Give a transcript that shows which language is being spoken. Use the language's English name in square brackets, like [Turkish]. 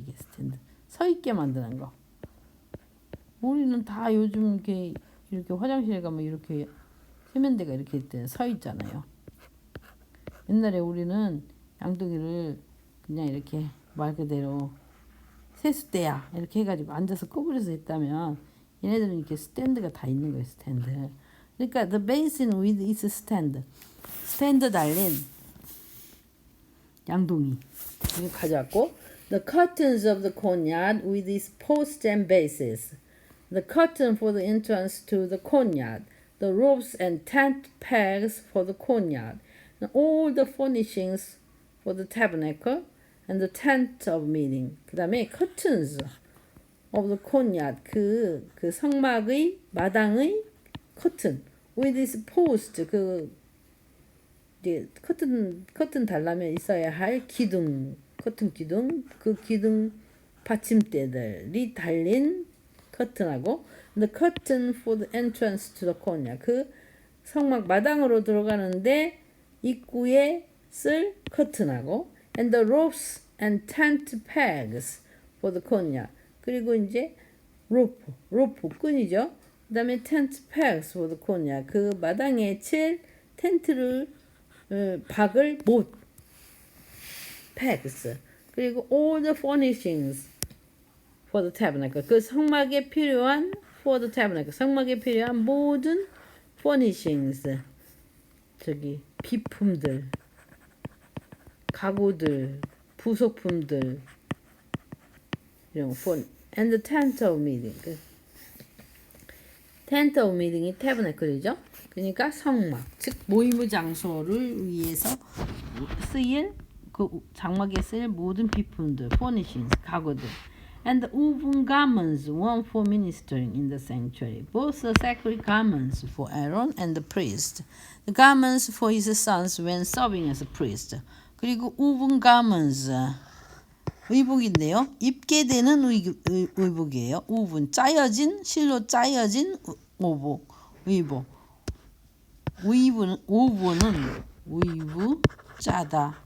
[Korean] 이게 스탠드 서 있게 만드는 거. 우리는 다 요즘 이렇게 화장실에 가면 이렇게 세면대가 이렇게 서 있잖아요. 옛날에 우리는 양동이를 그냥 이렇게 말 그대로 세수대야 이렇게 해가지고 앉아서 꼬부려서 했다면 얘네들은 이렇게 스탠드가 다 있는 거예요. 스탠드. 그러니까 [English] the basin with its [Korean] 스탠드 달린 양동이 이거 가져왔고 [English] the curtains of the courtyard with its posts and bases the curtain for the entrance to the courtyard the ropes and tent pegs for the courtyard and all the furnishings for the tabernacle and the tent of meeting. [Korean] 그 다음에 [English] curtains of the courtyard [Korean] 그 성막의 마당의 [English] curtain with its post [Korean] 이제 커튼 달라면 있어야 할 커튼 기둥 그 기둥 받침대들이 달린 커튼하고 [English] the curtain for the entrance to the courtyard [Korean] 그 성막 마당으로 들어가는데 입구에 쓸 커튼하고 [English] and the ropes and tent pegs for the courtyard. [Korean] 그리고 이제 로프 끈이죠. 그다음에 [English] tent pegs for the courtyard. [Korean] 그 마당에 칠 텐트를 박을 못 pegs. 그리고 [English] all the furnishings for the tabernacle. [Korean] 그 성막에 필요한 [English] for the tabernacle. [Korean] 성막에 필요한 모든 furnishings. 비품들 가구들, 부속품들 이런 거 [English] and the tent of meeting. [Korean] tent of meeting이 태브네클이죠. 그러니까 성막, 즉 모임의 장소를 위해서 쓰일 그 장막에 쓰일 모든 비품들, furnishings, 가구들. [English] And the woven garments, one for ministering in the sanctuary, both the sacred garments for Aaron and the priest, the garments for his sons when serving as a priest. [Korean] 그리고 woven garments, 의복인데요. 입게 되는 의복이에요. woven, 실로 짜여진 의복. woven은 with 짜다.